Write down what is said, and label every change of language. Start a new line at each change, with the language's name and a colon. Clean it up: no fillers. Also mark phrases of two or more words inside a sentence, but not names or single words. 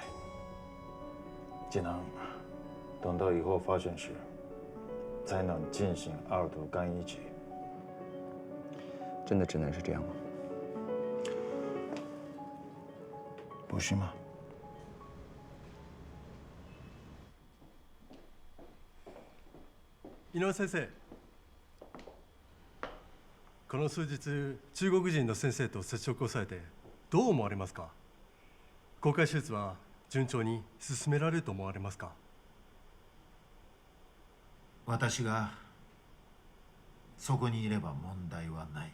Chinese: 只能等到以后发生时，才能进行二度干预剂。真的只能是这样吗？不是吗？
Japanese: 井上先生、この数日中国人の先生と接触をされてどう思われますか？公開手術は 順調に進められると思われますか？私がそこにいれば問題はない。